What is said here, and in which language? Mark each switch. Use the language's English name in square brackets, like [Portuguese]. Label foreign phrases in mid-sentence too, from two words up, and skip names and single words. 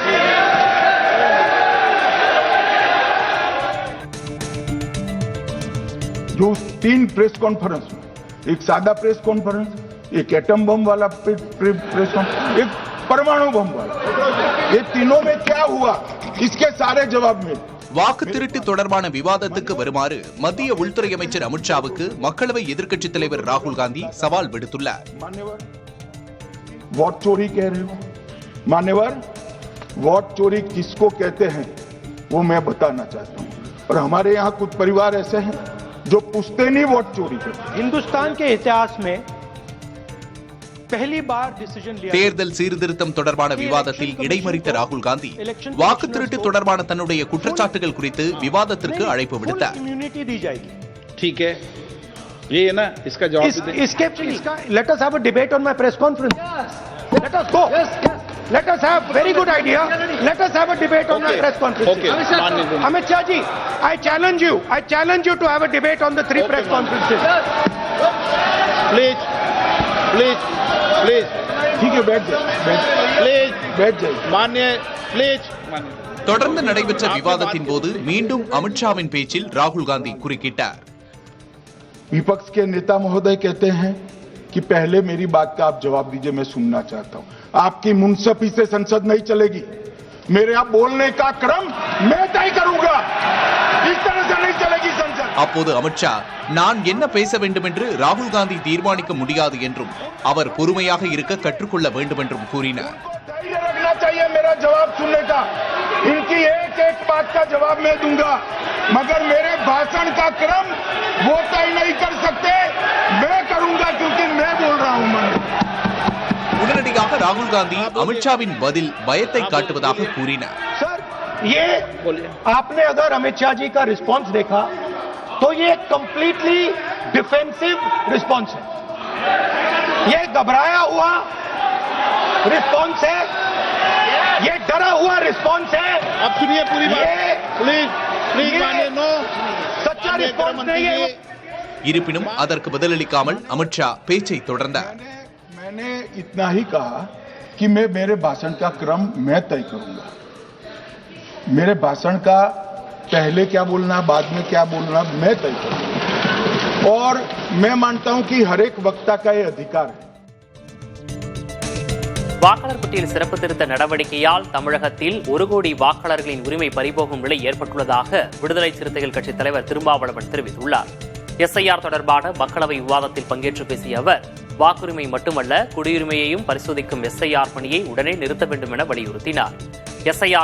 [Hindi] जो 3 [English] press conference [Hindi] में, एक सादा [English] press conference, [Hindi] एक [English] atom bomb [Hindi] वाला [English] press conference, [Hindi] एक परमाणु बम वाला, ये तीनों में क्या हुआ इसके सारे जवाब मिले. [Tamil] வாக்கு திருட்டு தொடர்பான விவாதத்துக்கு வருமாறு மத்திய உள்துறை அமைச்சர் அமித்ஷாவுக்கு மக்களவை எதிர்க்கட்சித் தலைவர் ராகுல் காந்தி சவால் விடுத்துள்ளார். [Hindi] वोट चोरी कह रहे हो मान्यवर, वोट चोरी किसको कहते हैं वो मैं बताना चाहता हूं. और हमारे यहाँ कुछ परिवार ऐसे हैं जो पूछते नहीं वोट चोरी करते. हिंदुस्तान के इतिहास में पहली बार डिसीजन लिया. [Tamil] தேர்தல் சீர்திருத்தம் தொடர்பான விவாதத்தில் இடைமறித்த ராகுல் காந்தி வாக்கு திருட்டு தொடர்பான தன்னுடைய குற்றச்சாட்டுகள் குறித்து விவாதத்திற்கு அழைப்பு விடுத்தார். [Hindi] इम्यूनिटी दी जाएगी. ठीक है, ये है ना इसका जवाब. [English] इसका let us have a debate on my press conference. let us go. let us have very good idea. let us have a debate on my press conference. अमित शाह जी, I challenge you to have a debate on the 3 press conferences. please please please. [Hindi] ठीक है, बैठ जाइए मान्य. प्लीज [Tamil] தொடர்ந்து நடைபெற்ற விவாதத்தின் போது மீண்டும் அமித்ஷாவின் பேச்சில் ராகுல் காந்தி குறுக்கிட்டார். [Hindi] विपक्ष के नेता महोदय कहते हैं कि पहले मेरी बात का आप जवाब दीजिए, मैं सुनना चाहता हूं. आपकी मुंसफी से संसद नहीं चलेगी. मेरे आप बोलने का क्रम मैं तय करूंगा. इस तरह से नहीं चलेगी संसद. [Tamil] அப்போது அமித்ஷா நான் என்ன பேச வேண்டும் என்று ராகுல் காந்தி தீர்மானிக்க முடியாது என்றும் அவர் பொறுமையாக இருக்க கற்றுக்கொள்ள வேண்டும் என்றும் கூறினார். [Hindi] धैर्य रखना चाहिए मेरा जवाब सुनने का. इनकी एक बात का जवाब मैं दूंगा, मगर मेरे भाषण का क्रम वो तय नहीं कर सकते. मैं करूंगा क्योंकि मैं बोल रहा हूं. [Tamil] உடனடியாக ராகுல் காந்தி அமித்ஷாவின் பதில் பயத்தை காட்டுவதாக கூறினார். [Hindi] सर, ये आपने अगर अमित शाह जी का रिस्पांस देखा तो ये [English] completely defensive response [Hindi] है. ये घबराया हुआ रिस्पांस है. ये डरा हुआ रिस्पांस है. अब सुनिए पूरी बात. [English] please please [Hindi] मानिए. नो, सच्चा रिस्पांस नहीं है. [Tamil] இருப்பினும் அதற்கு பதிலளிக்காமல் அமித்ஷா பேச்சை தொடர்ந்தார். [Hindi] मैंने इतना ही कहा कि मेरे भाषण का क्रम मैं तय करूंगा. मेरे भाषण का पहले क्या बोलना, बाद में क्या बोलना, मैं तय करूंगा. और मैं मानता हूं कि हर एक वक्ता का ये अधिकार है. [Tamil] வாக்காளர் பட்டியல் சிறப்பு திருத்த நடவடிக்கையால் தமிழகத்தில் 1 கோடி வாக்காளர்களின் உரிமை பறிபோகும் நிலை ஏற்பட்டுள்ளதாக விடுதலை சிறுத்தைகள் கட்சித் தலைவர் திருமாவளவன் தெரிவித்துள்ளார். எஸ்ஐஆர் தொடர்பான மக்களவை விவாதத்தில் பங்கேற்று பேசிய அவர் வாக்குரிமை மட்டுமல்ல குடியுரிமையையும் பரிசோதிக்கும் எஸ்ஐஆர் பணியை உடனே நிறுத்த வேண்டும் என வலியுறுத்தினார்.